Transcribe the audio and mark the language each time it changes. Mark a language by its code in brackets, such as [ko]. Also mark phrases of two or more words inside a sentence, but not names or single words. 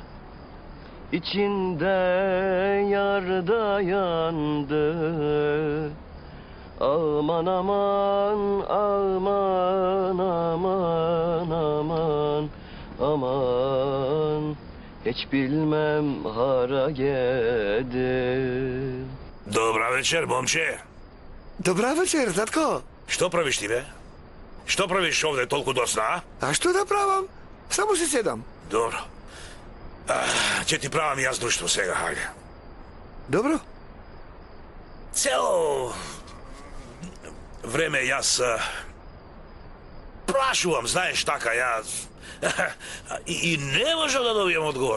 [tr] İçinde yar da yandı. Aman aman, aman aman aman aman. Hiç bilmem hara gedim. [mk] Добра вечер, момче. Добра вечер, татко. Што правиш ти, бе? Што правиш овде толку доцна, А што да правам? Само се седам. Добро. Ќе ти правам јас друштво сега, хајде. Добро. Цело време јас прашувам, знаеш така, јас и не можам да добијам одговор.